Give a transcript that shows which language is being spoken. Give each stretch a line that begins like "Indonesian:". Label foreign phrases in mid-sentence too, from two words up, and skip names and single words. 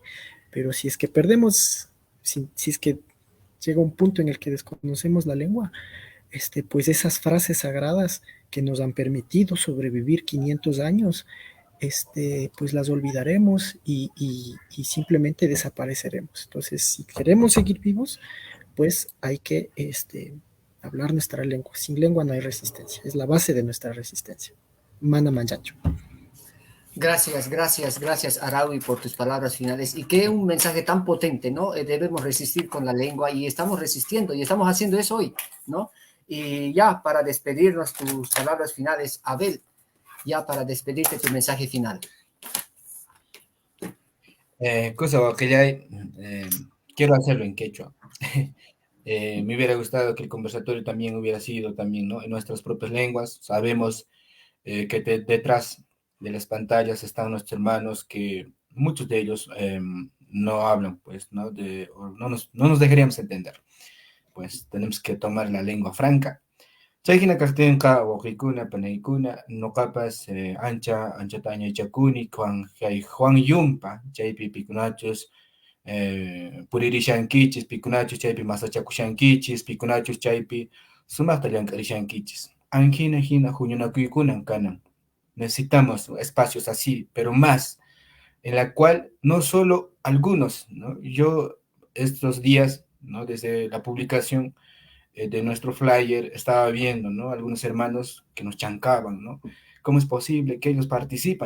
Spanish: Pero si es que perdemos, si es que llega un punto en el que desconocemos la lengua, pues esas frases sagradas que nos han permitido sobrevivir 500 años, pues las olvidaremos y simplemente desapareceremos. Entonces, si queremos seguir vivos, pues hay que hablar nuestra lengua. Sin lengua no hay resistencia, es la base de nuestra resistencia.
Quechua: Mana manjancho.
Spanish: Gracias, Araui, por tus palabras finales. Y qué un mensaje tan potente, ¿no? Debemos resistir con la lengua y estamos resistiendo y estamos haciendo eso hoy, ¿no? Y ya para despedirnos, tus palabras finales, Abel, ya para despedirte tu mensaje final. Cosa que ya quiero hacerlo en quechua. Me hubiera gustado que el conversatorio también hubiera sido también, ¿no? En nuestras propias lenguas. Sabemos que detrás de las pantallas están nuestros hermanos que muchos de ellos no hablan, pues, ¿no? No nos dejaríamos entender. Pues tenemos que tomar la lengua franca.
Quechua: Chaykina kaqtinqa wawqiykuna, panaykuna, noqapas anchata añachakuni, Juan Yumpa, chaypi pikunachus, puririshankichis, pikunachus chaypi masachakushankichis, pikunachus chaypi sumaqta llank'arishankichis. Anjina hina huñunakuykunan kanan.
Spanish: Necesitamos espacios así, pero más, en la cual no solo algunos, ¿no? Yo estos días, ¿no? Desde la publicación de nuestro flyer estaba viendo, ¿no? Algunos hermanos que nos chancaban, ¿no? ¿Cómo es posible que ellos participan?